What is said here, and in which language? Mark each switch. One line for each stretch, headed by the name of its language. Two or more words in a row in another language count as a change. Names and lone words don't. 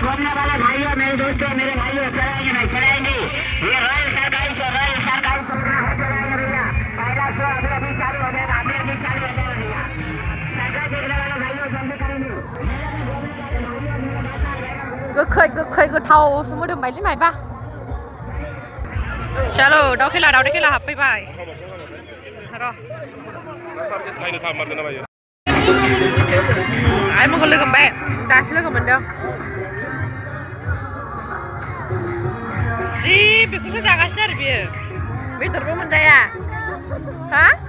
Hindi: घूमने वाले भाइयों मेरे दोस्तों मेरे भाइयों चलाएंगे नहीं चलाएंगे ये रॉयल सरकारी शो चलाएंगे भैया पहला शो अभी चालू हो जाएगा अभी चालू हो जाएगा भैया सरकार देखने वाले भाइयों जल्दी करेंगे
Bodo: गोखै गोथाव मोदोमबायलै मायबा चलो दाउ खेला हाबफैबाय र' आइमोनखौ लोगो मोनबाय दासो लोगो मोनदों जि बेखौसो जागासिनो आरो बियो बेदरबो मोनजाया हा